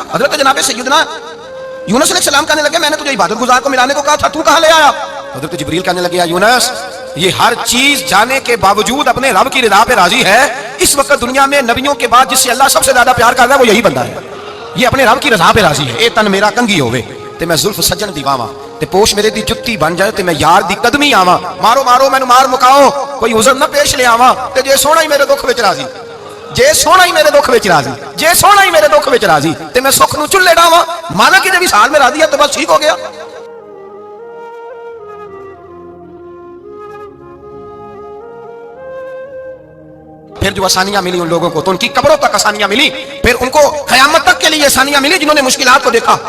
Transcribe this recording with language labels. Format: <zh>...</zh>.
<ur>حضرت جناب سیدنا یونس علیہ السلام کہنے لگے میں نے تجھے عبادت گزار کو ملانے کو کہا تھا, تو کہاں لے آیا؟ حضرت جبریل کہنے لگے یونس یہ ہر چیز جانے کے باوجود اپنے رب کی رضا پہ راضی ہے. اس وقت دنیا میں نبیوں کے بعد جس سے اللہ سب سے زیادہ پیار کر رہا ہے وہ یہی بندہ ہے. یہ اپنے رب کی رضا پہ راضی ہے.</ur> <pa>اے تن میرا کنگھی ہوے تے میں زلف سجن دی واواں, تے پوش میرے دی جُتی بن جائے تے میں یار دی قدمی آواں. مارو مینوں مار مکاؤ, کوئی عذر نہ پیش لے آواں, تے جے سونا ہی میرے دکھ وچ راضی, جے سونا ہی میرے دکھ وچ راضی, جے سونا ہی میرے دکھ وچ راضی, تے میں سکھ نو چلے ڈاواں.</pa> <ur>مانا کہ جب اس حال میں راضی ہے تو بس ٹھیک ہو گیا. پھر جو آسانیاں ملی ان لوگوں کو تو ان کی قبروں تک آسانیاں ملی, پھر ان کو قیامت تک کے لیے آسانیاں ملی جنہوں نے مشکلات کو دیکھا.</ur>